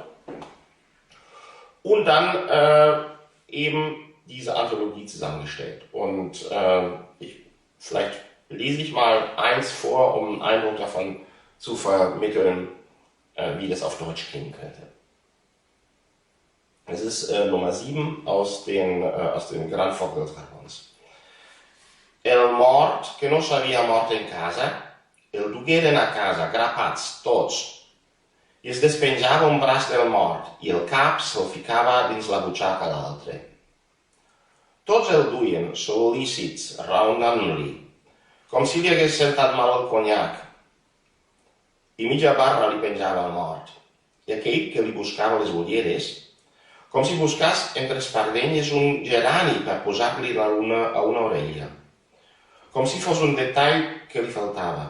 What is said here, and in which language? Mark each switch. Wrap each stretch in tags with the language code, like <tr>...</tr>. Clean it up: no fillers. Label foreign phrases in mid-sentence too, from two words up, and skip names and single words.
<de>Und dann eben diese Anthologie zusammengestellt. Und vielleicht lese ich mal eins vor, um einen Eindruck davon zu vermitteln, wie das auf Deutsch klingen könnte. Es ist Nummer 7 aus den Gran Foc dels Garbons.</de> <ca>El mort que no sabia mort en casa, el dugueren a casa, grapats, tots, i es despenjava un braç del mort i el cap se'l ficava dins la butxaca l'altre. Tots el duien, sol·lícits, raonant-li, com si li hagués sentat mal el conyac, i mitja barra li penjava al mort, i aquell que li buscava les ulleres, com si buscàs entre espardenyes un gerani per posar-li a una orella, com si fos un detall que li faltava.</ca>